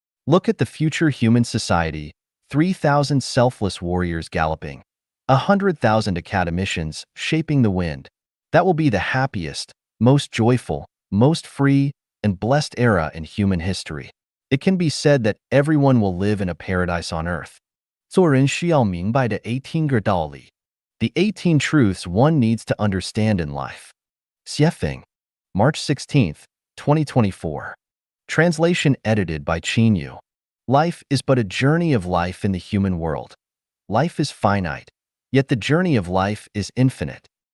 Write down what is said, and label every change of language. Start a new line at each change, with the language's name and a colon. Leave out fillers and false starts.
English: Look at the future human society, 3,000 selfless warriors galloping, 100,000 academicians shaping the wind. That will be the happiest, most joyful, most free, and blessed era in human history. It can be said that everyone will live in a paradise on earth.
Chinese: 做人需要明白的18个道理
English: The 18 truths one needs to understand in life. Xiefeng, March 16, 2024. Translation edited by Qin Yu. Life is but a journey of life in the human world. Life is finite, yet the journey of life is infinite.